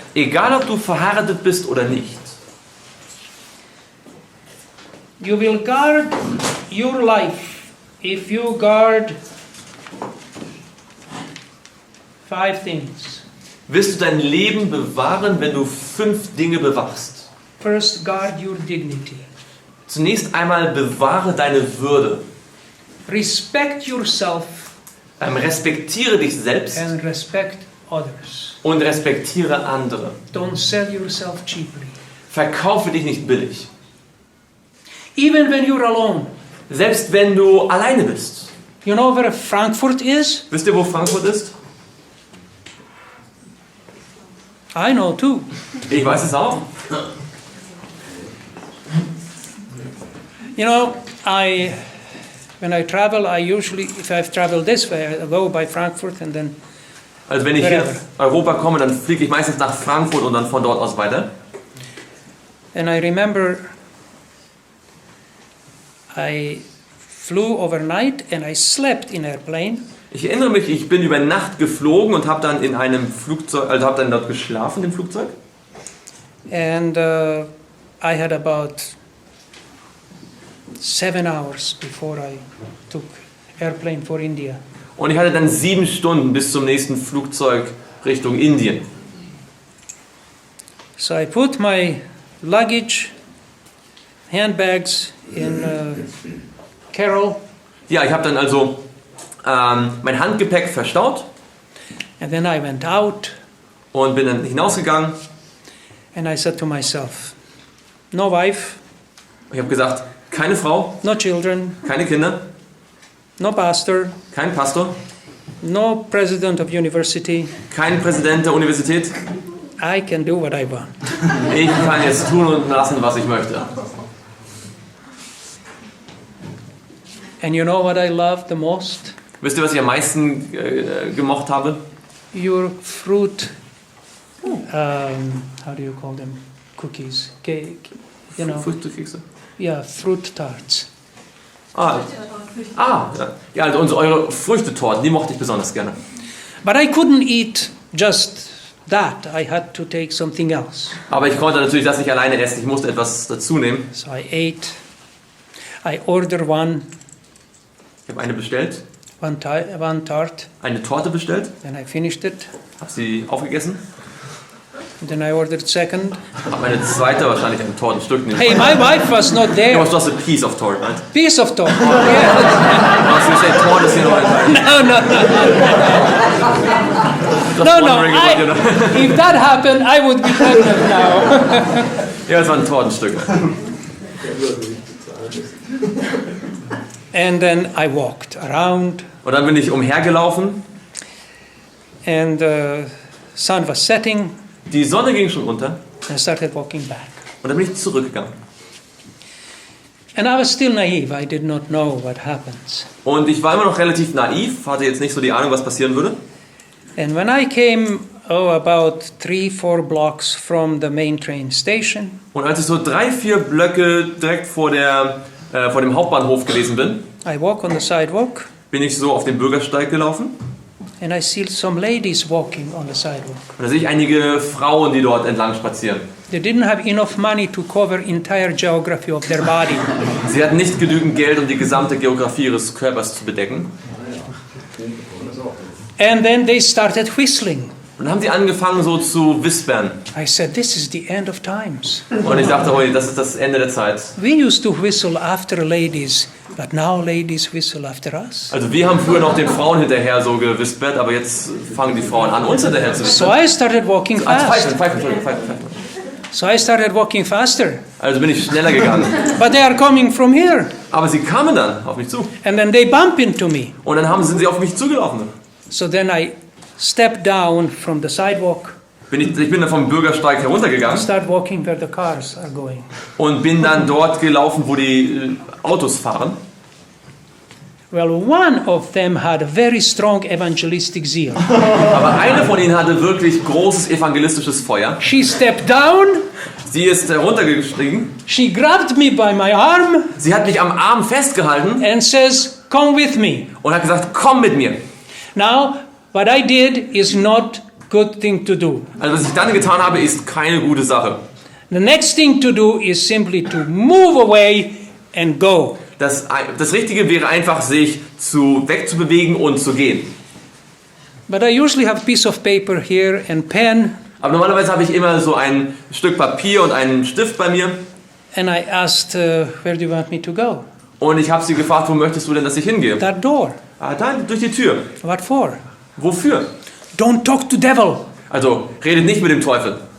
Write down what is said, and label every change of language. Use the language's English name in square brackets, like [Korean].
[German] egal ob du verheiratet bist oder nicht, [English] you will guard your life if you guard 5 things. [German] wirst du dein Leben bewahren, wenn du 5 Dinge bewachst. [English] First, guard your dignity. [German] Zunächst einmal bewahre deine Würde. [English] Respect yourself [German] Respektiere dich selbst [English] and respect others. [German] und respektiere andere. [English] Don't sell yourself cheaply. [German] Verkaufe dich nicht billig. [English] Even when you're alone. [German] Selbst wenn du alleine bist. [English] You know where Frankfurt is? [German] Wisst ihr, wo Frankfurt ist? [English] I know too. [German] Ich weiß es auch. [English] You know, when I travel, I usually, if I've traveled this way, I go by Frankfurt and then [German] Also wenn ich hier nach Europa komme, dann fliege ich meistens nach Frankfurt und dann von dort aus weiter. [English] And I remember I flew overnight and I slept in airplane. [German] Ich erinnere mich, ich bin über Nacht geflogen und habe dann in einem Flugzeug, also habe dann dort geschlafen im Flugzeug. [English] And I had about 7 hours before I took airplane for India. [German] Und ich hatte dann 7 Stunden bis zum nächsten Flugzeug Richtung Indien. [English] So I put my luggage, handbags in Carol, [German] Ja, ich habe dann also mein Handgepäck verstaut [English] and then I went out [German] und bin dann hinausgegangen. [English] and I said to myself, no wife, [German] Ich habe gesagt, keine Frau, [English] no children, [German] keine Kinder, [English] no pastor, [German] kein Pastor, [English] no president of university. [German] kein Präsident der Universität. [English] I can do what I want. [German] Ich kann jetzt tun und lassen, was ich möchte. [English] And you know what I love the most? [German] Wisst ihr, was ich am meisten gemocht habe? [English] Your fruit, how do you call them? Cookies, cake, you know. [German] Früchtekekse. [English] Yeah, fruit tarts. [German] Ja. Ja, also eure Früchtetorten, die mochte ich besonders gerne. [English] But I couldn't eat just that. I had to take something else. [German] Aber ich konnte natürlich das nicht alleine essen, ich musste etwas dazu nehmen. [English] So I ate. I ordered one [German] Ich habe eine bestellt, [English] tart, [German] eine Torte bestellt, [English] then I finished it. [German] habe sie aufgegessen, [English] And then I ordered second. [German] habe eine zweite, wahrscheinlich ein Tortenstück. [English] Hey, my wife was not It there. was just a piece of tort, right? Piece of tart. Yeah. Was you say torte, you know, just No, wondering what, you know. If that happened, I would be pregnant now. [German] Ja, es waren Tortenstücke. [English] And then I walked around, [German] Und dann bin ich umhergelaufen, [English] and the sun was setting, [German] die Sonne ging schon unter [English] and I started walking back. [German] und dann bin ich zurückgegangen. [English] And I was still naive. I did not know what happens. [German] Und ich war immer noch relativ naiv, hatte jetzt nicht so die Ahnung, was passieren würde. [English] And when I came, about 3-4 blocks from the main train station, [German] Und als ich so 3-4 Blöcke direkt vor dem Hauptbahnhof gewesen bin, [English] I walk on the sidewalk, [German] bin ich so auf dem Bürgersteig gelaufen. [English] and I see some ladies walking on the sidewalk. [German] Und da sehe ich einige Frauen, die dort entlang spazieren. [English] They didn't have enough money to cover entire geography of their body. [German] Sie hatten nicht genügend Geld, um die gesamte Geografie ihres Körpers zu bedecken. [English] And then they started whistling. [German] Und dann haben sie angefangen so zu wispern. [English] I said, this is the end of times. [German] Und ich dachte, oh, das ist das Ende der Zeit. [English] We used to whistle after ladies, but now ladies whistle after us. [German] Also wir haben früher noch den Frauen hinterher so gewispert, aber jetzt fangen die Frauen an, uns hinterher zu [English] So [German] wispern. [English] I started walking fast. [German] Pfeifen. [English] So I started walking faster. [German] Also bin ich schneller gegangen. [English] But they are coming from here. [German] Aber sie kamen dann auf mich zu. [English] And then they bump into me. [German] Und dann sind sie auf mich zugelaufen. [English] So then I stepped down from the sidewalk, [German] Ich bin dann vom Bürgersteig heruntergegangen [English] start walking where the cars are going. [German] und bin dann dort gelaufen, wo die Autos fahren. [English] Well, one of them had a very strong evangelistic zeal. [German] Aber eine von ihnen hatte wirklich großes evangelistisches Feuer. [English] She stepped down, [German] Sie ist heruntergestiegen. [English] she grabbed me by my arm [German] Sie hat mich am Arm festgehalten [English] and says, come with me. [German] und hat gesagt, komm mit mir. [English] Now, what I did is not good thing to do. [German] Also was ich dann getan habe, ist keine gute Sache. [English] The next thing to do is simply to move away and go. [German] Das Richtige wäre einfach, sich wegzubewegen und zu gehen. [English] But I usually have a piece of paper here and pen, [German] Aber normalerweise habe ich immer so ein Stück Papier und einen Stift bei mir. [English] and I asked, where do you want me to go? [German] Und ich habe sie gefragt, wo möchtest du denn, dass ich hingehe? [English] That door. [German] Da, durch die Tür. [English] What for? [German] Wofür? [English] Don't talk to devil. [German] Also, redet nicht mit dem Teufel.